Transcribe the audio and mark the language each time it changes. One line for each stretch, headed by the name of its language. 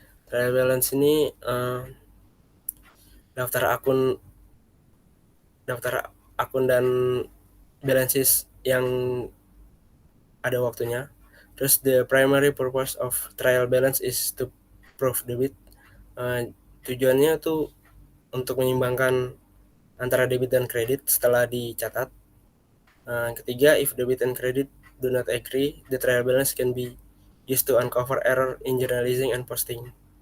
Indonesian: Trial balance ini daftar akun dan balances yang ada waktunya.
English: Terus the primary purpose of trial balance is to prove debit.
Indonesian: Tujuannya tuh untuk menyimbangkan antara debit dan kredit setelah dicatat.
English: Ketiga, if debit and credit do not agree, the trial balance can be used to uncover error in journalizing and posting.